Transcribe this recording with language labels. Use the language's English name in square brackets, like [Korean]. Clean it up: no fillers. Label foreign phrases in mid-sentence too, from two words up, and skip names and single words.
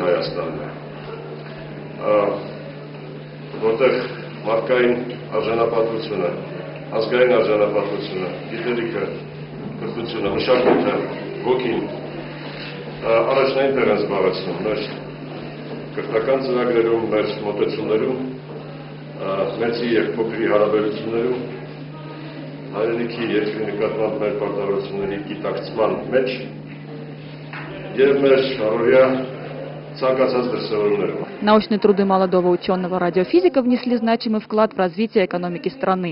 [Armenian] Հայաստանն է, որտեղ մարդկային արժանապատվությունը, ազգային արժանապատվությունը, գիտելիքը, կրթությունը, մշակույթը, ոգին առաջնային տեղ են զբաղեցնում մեր կրթական ծրագրերում, մեր մոտեցումներում, մեծի և փոքրի հարաբերություններում, հայրենիքի երկրի նկատմամբ մեր պարտավորությունների գիտակցման մեջ և մեր առօրյա [Russian] Научные труды молодого ученого-радиофизика внесли значимый вклад в развитие экономики страны.